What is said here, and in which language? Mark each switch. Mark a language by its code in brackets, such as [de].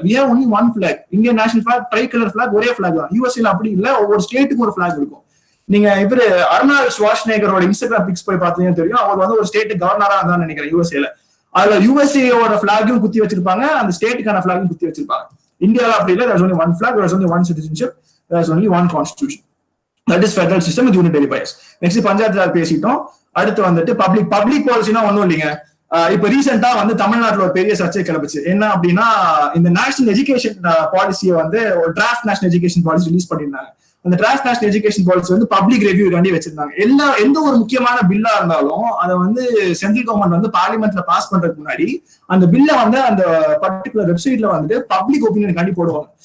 [en] we have only one flag, Indian national flag, tricolour flag, [ta] ஒரே black தான். யூஎஸ்ஏல அப்படி இல்ல, ஒவ்வொரு ஸ்டேட்டுக்கும் ஒரு பிளாக் இருக்கும். நீங்க இவரு அர்னால்ட் ஷ்வார்ஸ்நேகரோட இன்ஸ்டாகிராம் பிக்ஸ் போய் பார்த்தீங்கன்னா தெரியும், அவர் வந்து ஒரு ஸ்டேட் கவர்னரா இருந்தான்னு நினைக்கிறேன் யூஎஸ்ஏல. அதுல யூஎஸ்ஏயோட பிளாகையும் குத்தி வச்சிருப்பாங்க, அந்த ஸ்டேட்டுக்கான பிளாகையும் குத்தி வச்சிருப்பாங்க. இந்தியாவில் அப்படி இல்லை. [en] there's only one flag, there's only one citizenship, there's only one constitution. That is federal system with unitary bias. [ta] Next panchayat Raj பேசிட்டோம். அடுத்து வந்துட்டு பப்ளிக் பாலிசினா ஒன்றும் இல்லைங்க. இப்ப ரீசெண்டா வந்து தமிழ்நாட்டுல ஒரு பெரிய சர்ச்சை கிளம்பிச்சு. என்ன அப்படின்னா, இந்த நேஷனல் எஜுகேஷன் பாலிசியை வந்து ஒரு draft national education policy release பண்ணிருந்தாங்க. அந்த டிராஃப்ட் நேஷனல் எஜுகேஷன் பாலிசி வந்து பப்ளிக் ரிவ்யூ காண்டி வச்சிருந்தாங்க. எந்த ஒரு முக்கியமான பில்லா இருந்தாலும் அதை வந்து சென்ட்ரல் கவர்மெண்ட் வந்து பார்லிமெண்ட்ல பாஸ் பண்றதுக்கு முன்னாடி அந்த பில்ல வந்து அந்த பர்டிகுலர் வெப்சைட்ல வந்துட்டு பப்ளிக் ஒப்பீனியன் காண்டி போடுவாங்க.